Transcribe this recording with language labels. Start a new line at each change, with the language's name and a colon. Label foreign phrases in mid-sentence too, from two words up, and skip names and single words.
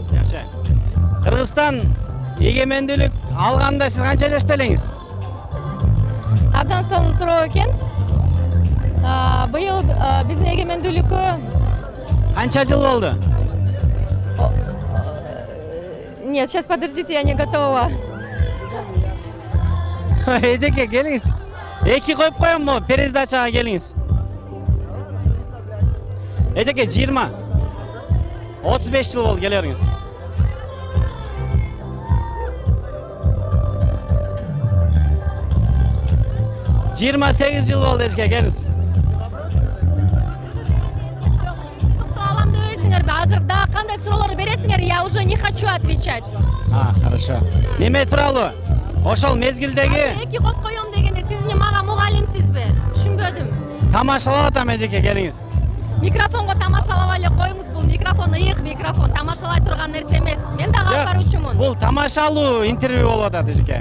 Kyrgyz: Жакшы. Кыргызстан эгемендүүлүк алганда сиз канча жашта элеңиз? Абдан сонун суроо экен. Быйыл биздин эгемендүүлүккө Канча жыл болду?
Russian: Нет, сейчас подождите, я не готова.
Kyrgyz: Эжеке келиңиз. 2 коюп коемби? Передачага келиңиз. Эжеке 20. 35 жыл болду келериңиз. Жыйырма 8 жыл болду эжеке келиңиз. Алам дебейсиңерби? Азыр дагы кандай суроолорду бересиңер?
Russian: Я уже не хочу отвечать. Хорошо.
Kyrgyz: Неме тууралуу? Ошол мезгилдеги 2 коюп коем дегенде сиз эмне мага мугалимсизби? Түшүнбөдүм. тамашалап атам эжеке келиңиз. Микрофонго тамашалабай эле коюңуз, бул микрофон ыйык микрофон, тамашалай турган нерсе эмес. Мен дагы алып баруучумун. Бул тамашалуу интервью болуп атат эжеке.